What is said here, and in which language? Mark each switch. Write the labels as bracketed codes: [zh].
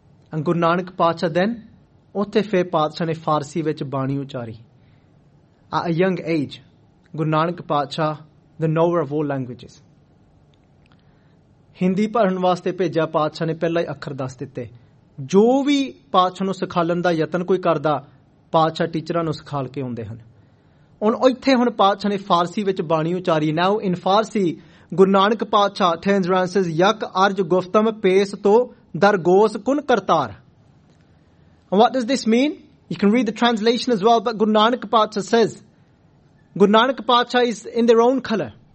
[en] And Guru Nanak Padshah then, [pa] ਓਥੇ ਫੇ ਪਾਤਸ਼ਾਹ ਨੇ ਫ਼ਾਰਸੀ ਵਿਚ ਬਾਣੀ ਉਚਾਰੀ. [en] At a young age, Guru Nanak Padshah, the knower of all languages, [pa] Hindi ਪੜ੍ਹਨ ਵਾਸਤੇ ਭੇਜਾ ਪਾਤਸ਼ਾਹ ਨੇ ਪਹਿਲਾ ਹੀ ਅੱਖਰ ਦੱਸ ਦਿੱਤੇ. ਜੋ ਵੀ ਪਾਤਸ਼ਾਹ ਨੂੰ ਸਿਖਾਲਣ ਦਾ ਯਤਨ ਕੋਈ ਕਰਦਾ, ਪਾਤਸ਼ਾਹ ਟੀਚਰਾਂ ਨੂੰ ਸਿਖਾਲ ਕੇ ਆਉਂਦੇ ਹਨ. ਓਨ ਇੱਥੇ ਹੁਣ ਪਾਤਸ਼ਾਹ ਨੇ ਫ਼ਾਰਸੀ ਵਿਚ ਬਾਣੀ ਉਚਾਰੀ. [en] Now in Farsi, Guru Nanak Padshah turns around and says, [fa] "Yak arj guftam pes to dargos kun kartar." [en] And what does this mean? You can read the translation as well, but Guru Nanak Padshah says, Guru Nanak Padshah is in their own color.